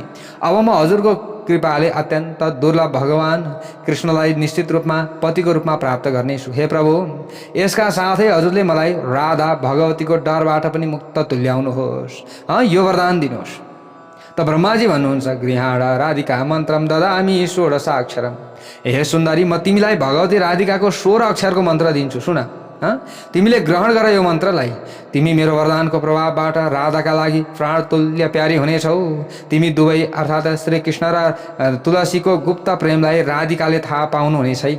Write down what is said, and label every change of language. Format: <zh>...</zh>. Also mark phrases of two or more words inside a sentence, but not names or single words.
<ne>अब म हजुरको कृपाले अत्यन्त दुर्लभ भगवान कृष्णलाई निश्चित रूपमा पतिको रूपमा प्राप्त गर्नेछु। हे प्रभु, यसका साथै हजुरले मलाई राधा भगवतीको डरबाट पनि मुक्त तुल्याउनुहोस्। यो वरदान दिनुहोस्। त ब्रह्माजी भन्नुहुन्छ,</ne> <sa>गृहाण राधिका मन्त्रम ददामि 16 अक्षरम।</sa> <ne>हे सुन्दरी, म तिमीलाई भगवती राधिकाको 16 अक्षरको मन्त्र दिन्छु। सुन, तिमीले ग्रहण गर यो मन्त्रलाई। तिमी मेरो वरदानको प्रभावबाट राधाका लागि प्राणतुल्य प्यारी हुनेछौ। तिमी दुवै अर्थात् श्रीकृष्ण र तुलसीको गुप्त प्रेमलाई राधिकाले थाहा पाउनुहुने छैन।</ne>